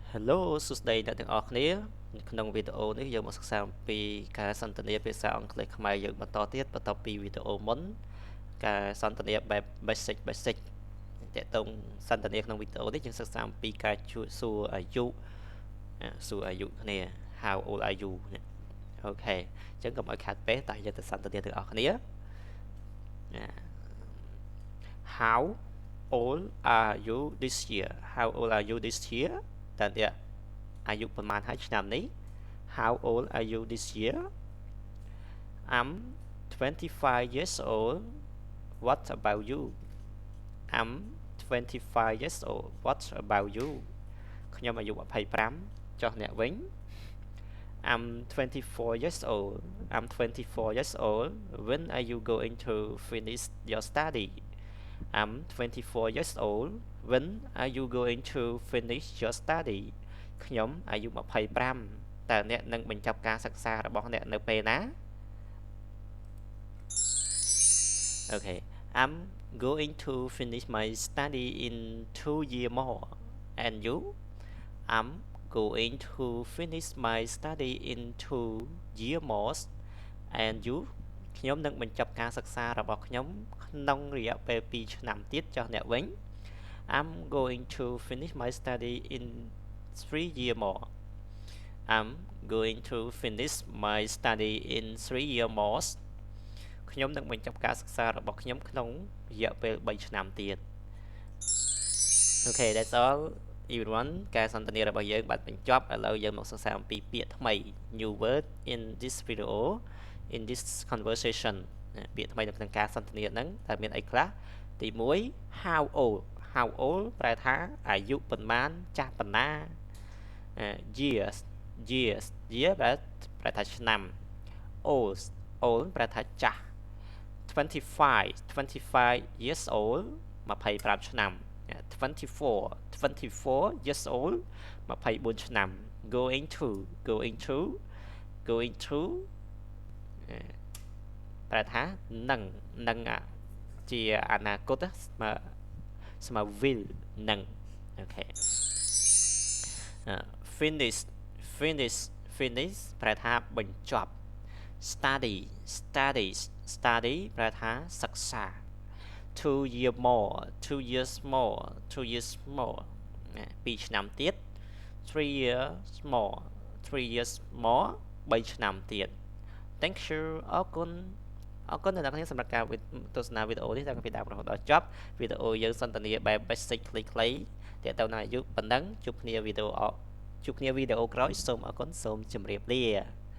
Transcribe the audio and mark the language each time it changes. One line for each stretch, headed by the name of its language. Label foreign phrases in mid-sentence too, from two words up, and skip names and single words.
Khmer: Hello សួស្តីអ្នកទាំងអស់គ្នាក្នុងវីដេអូនេះយើងមកសិក្សាអំពីការសន្ទនាភាសាអង់គ្លេសខ្មែរយើងបន្តទៀតបន្ទាប់ពីវីដេអូមុនការសន្ទនាបែប basic តើតើសន្ទនាក្នុងវីដេអូនេះយើងសិក្សាអំពីការសួរអាយុគ្នា
English: How old are you
Khmer: អូខេអញ្ចឹងកុំឲ្យខាតពេកតែយើងទៅសន្ទនាទាំងអស់គ្នា
English: How old are you this year How old are you this year
Khmer: តើអ្នកអាយុប្រហែលហើយឆ្នាំនេះ
English: How old are you this year I'm 25 years old What about you I'm 25 years old What about you
Khmer: ខ្ញុំអាយុ25ចុះអ្នកវិញ
English: I'm 24 years old I'm 24 years old When are you going to finish your study I'm 24 years old When are you going to finish your study
Khmer: ខ្ញុំអាយុ25តើអ្នកនឹងបញ្ចប់ការសិក្សារបស់អ្នកនៅពេលណា
English: Okay I'm going to finish my study in 2 years more and you I'm going to finish my study in 2 years more and you
Khmer: ខ្ញុំនឹងបញ្ចប់ការសិក្សារបស់ខ្ញុំក្នុងរយៈពេល2ឆ្នាំទៀតចុះអ្នកវិញ
English: I'm going to finish my study in 3 years more I'm going to finish my study in 3 years more
Khmer: ខ្ញុំនឹងបញ្ចប់ការសិក្សារបស់ខ្ញុំក្នុងរយៈពេល3ឆ្នាំទៀត
English: Okay that's all everyone
Khmer: ការសន្ទនារបស់យើងបានបញ្ចប់ឥឡូវយើងមកសិក្សាអំពីពាក្យថ្មី
English: new word in this video in this conversation
Khmer: ពាក្យថ្មីនៅក្នុងការសន្ទនាហ្នឹងតើមានអីខ្លះទី1
English: how old
Khmer: ប្រែថាអាយុប៉ុន្មានចាស់ប៉ុណ្ណា
English: years year
Khmer: ប្រែថាឆ្នាំ old ប្រែថាចាស់ 25
English: years old
Khmer: 25 ឆ្នាំ 24
English: years old
Khmer: 24 ឆ្នាំ
English: going to
Khmer: ប្រែថានឹងជាអនាគតស្មើ will នឹងអូខេ finish ប្រែថាបញ្ចប់ study ប្រែថាសិក្សា 2
English: years more
Khmer: 2 ឆ្នាំទៀត 3
English: years more
Khmer: 3 ឆ្នាំទៀត
English: Thank you
Khmer: អរគុណអ្នកនរគ្នាសម្រាប់ការទស្សនាវីដេអូនេះតាំងពីដើមរហូតដល់ចប់វីដេអូយើងសន្ទនាបែប basic ខ្លីៗទាក់ទងនឹងអាយុប៉ុណ្ណឹងជួបគ្នាវីដេអូក្រោយសូមអរគុណសូមជម្រាបលា